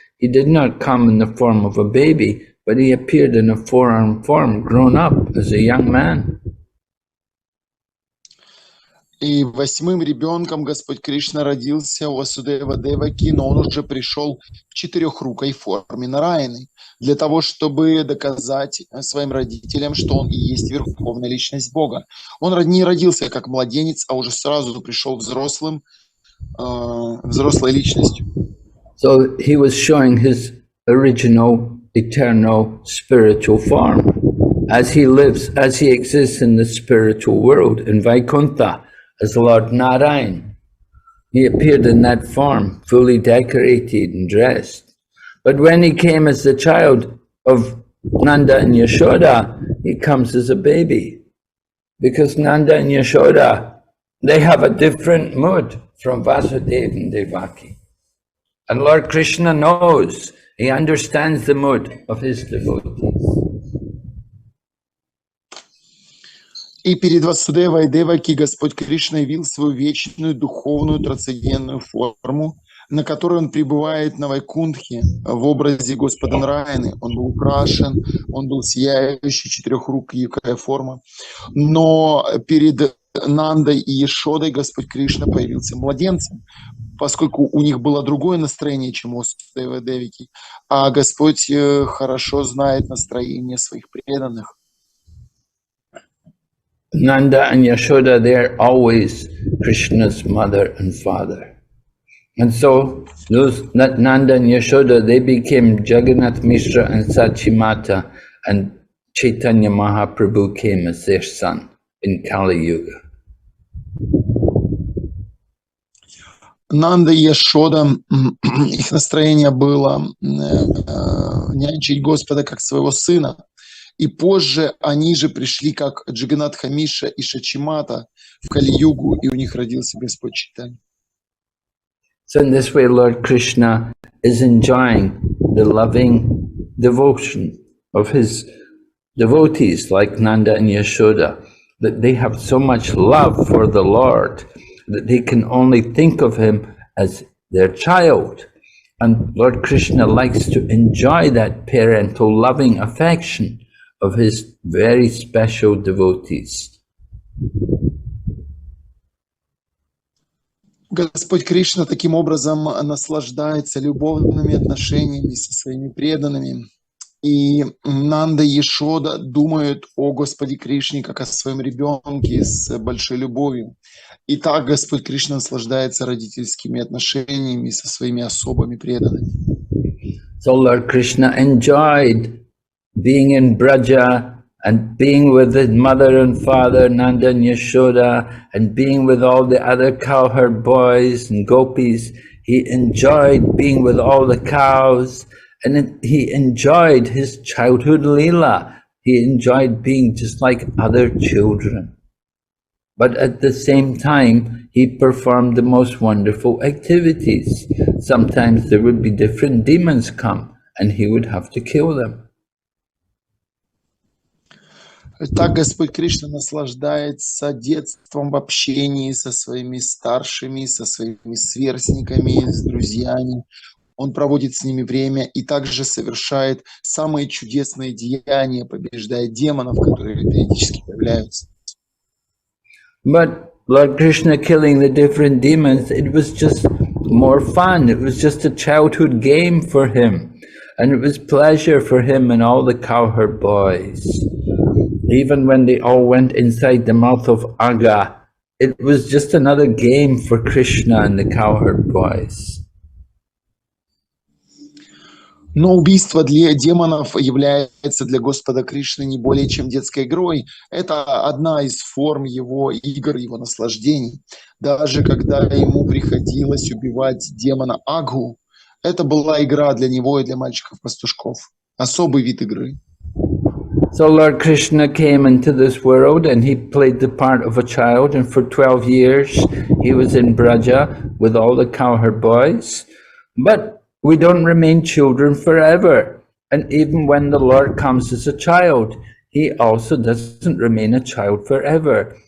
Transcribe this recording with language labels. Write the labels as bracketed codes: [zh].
[en] He did not come in the form of a baby, but he appeared in a forearm form, grown up as a young man. [ru] И 8-м ребенком Господь Кришна родился у Васудева Деваки, но он уже пришел в четырехрукой форме Нараяны, для того, чтобы доказать своим родителям, что он и есть верховная личность Бога. Он не родился как младенец, а уже сразу пришел взрослой личностью. [en] So he was showing his original, eternal, spiritual form. As he lives, as he exists in the spiritual world, in Vaikuntha, as Lord Narayan. He appeared in that form, fully decorated and dressed. But when he came as the child of Nanda and Yashoda, he comes as a baby. Because Nanda and Yashoda, they have a different mood from Vasudeva and Devaki. And Lord Krishna knows, he understands the mood of his devotees. [ru] И перед Васудевой Деваки Господь Кришна явил свою вечную духовную трансцендентную форму, на которой он пребывает на Вайкунтхе в образе Господа Нараяны. Он был украшен, он был сияющий, четырехрукая форма. Но перед Нандой и Ешодой Господь Кришна появился младенцем, поскольку у них было другое настроение, чем у Васудевой Деваки, а Господь хорошо знает настроение своих преданных. [en] Nanda and Yashoda, they're always Krishna's mother and father. And so those Nanda and Yashoda, they became Jagannath Mishra and Sachimata, and Chaitanya Mahaprabhu came as their son in Kali Yuga. [ru] Нанда и Яшода, их настроение было нянчить Господа как своего сына. И позже они же пришли как Джаганатха Миша и Шачимата в Кали-югу, и у них родился Господь Чайтанья. [en] So in this way, Lord Krishna is enjoying the loving devotion of his devotees like Nanda and Yashoda, that they have so much love for the Lord that they can only think of him as their child. And Lord Krishna likes to enjoy that parental loving affection of his very special devotees. [ru] Господь Кришна таким образом наслаждается любовными отношениями со своими преданными. И Нанда и Ешода думают о Господе Кришне как о своем ребенке с большой любовью. И так Господь Кришна наслаждается родительскими отношениями со своими особыми преданными. [en] So Lord Krishna enjoyed being in Braja and being with his mother and father, Nanda and Yashoda, and being with all the other cowherd boys and gopis. He enjoyed being with all the cows, and he enjoyed his childhood leela. He enjoyed being just like other children. But at the same time, he performed the most wonderful activities. Sometimes there would be different demons come, and he would have to kill them. [ru] Так Господь Кришна наслаждается детством в общении со своими старшими, со своими сверстниками, с друзьями. Он проводит с ними время и также совершает самые чудесные деяния, побеждая демонов, которые периодически появляются. [en] But Lord Krishna killing the different demons, it was just more fun. It was just a childhood game for him. And it was pleasure for him and all the cowherd boys. Even when they all went inside the mouth of Aga, it was just another game for Krishna and the cowherd boys. [ru] Но убийство для демонов является для Господа Кришны не более чем детской игрой. Это одна из форм его игр, его наслаждений. Даже когда ему приходилось убивать демона Агу, это была игра для него и для мальчиков-пастушков. Особый вид игры. [en] So Lord Krishna came into this world and he played the part of a child, and for 12 years he was in Braja with all the cowherd boys. But we don't remain children forever. And even when the Lord comes as a child, he also doesn't remain a child forever.